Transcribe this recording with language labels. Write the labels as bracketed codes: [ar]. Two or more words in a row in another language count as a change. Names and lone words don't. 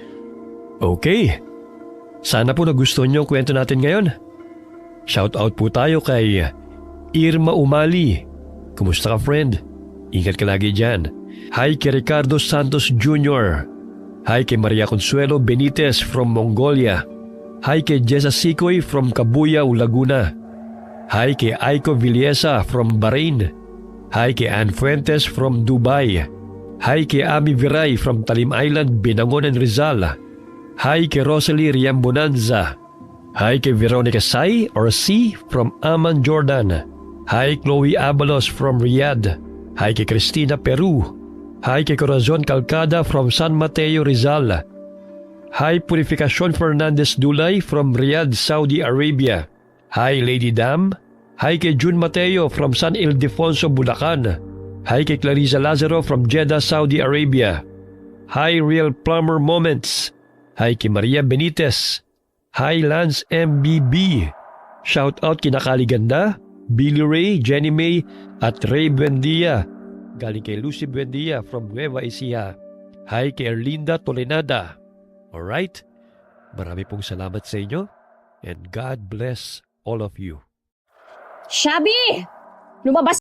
[tl] Okay, sana po nagustuhan niyo ang kwento natin ngayon. Shout out po tayo kay Irma Umali. Kumusta ka, friend? Ingat ka lagi dyan. Hi kay Ricardo Santos Jr. Hi kay Maria Consuelo Benitez from Mongolia. Hi kay Jessa Sikoy from Cabuyao, Laguna. Hi kay Aiko Villesa from Bahrain. Hi kay Ann Fuentes from Dubai. Hi kay Ami Viray from Talim Island, Binangonan, Rizal. Hi kay Rosalie Riambonanza. Hi kay Veronica Sai or C from Amman, Jordan. Hi Chloe Abalos from Riyadh. Hi kay Cristina Peru. Hi kay Corazon Calcada from San Mateo, Rizal. Hi Purificacion Fernandez Dulay from Riyadh, Saudi Arabia. Hi Lady Dam. Hi kay June Mateo from San Ildefonso, Bulacan. Hi kay Clarissa Lazaro from Jeddah, Saudi Arabia. Hi Real Plumber Moments. Hi kay Maria Benitez. Hi Lance MBB. Shout out kina Kaliganda, Billy Ray, Jenny May at Ray Buendia. Galing kay Lucy Buendia from Nueva Ecija. Hi kay Erlinda Tolenada. Alright, marami pong salamat sa inyo [en] and God bless all of you. Xabi! [tl] Lumabas